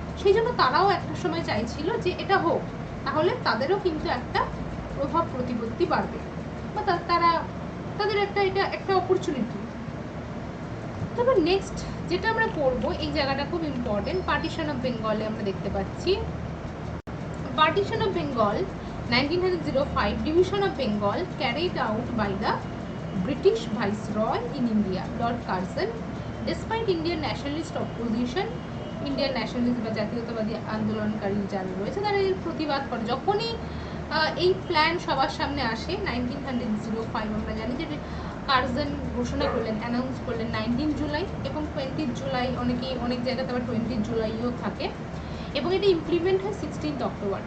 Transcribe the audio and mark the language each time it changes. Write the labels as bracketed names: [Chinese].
[Bangla] সেই জন্য তারাও একটা সময় চাইছিল যে এটা হোক, তাহলে তাদেরও কিন্তু একটা প্রভাব প্রতিপত্তি বাড়বে, বা তাদের এটা একটা অপরচুনিটি। তবে নেক্সট যেটা আমরা করব, এই জায়গাটা খুব ইম্পর্টেন্ট, পার্টিশন অফ বেঙ্গলে আমরা দেখতে পাচ্ছি। [English] Partition of Bengal 1905, division of Bengal carried out by the British Viceroy in India, Lord Curzon. Despite Indian nationalist opposition, [Bangla] Indian nationalist বা জাতীয়তাবাদী আন্দোলনকারী যারা রয়েছে তারা এর প্রতিবাদ করে। যখনই এই প্ল্যান সবার সামনে আসে 1905, আমরা জানি যে কার্জন ঘোষণা করলেন, অ্যানাউন্স করলেন 19 জুলাই, এবং 20 জুলাই, অনেক জায়গাতে আবার 20 জুলাইও থাকে, এবং এটা ইমপ্লিমেন্ট হয় 16 অক্টোবর।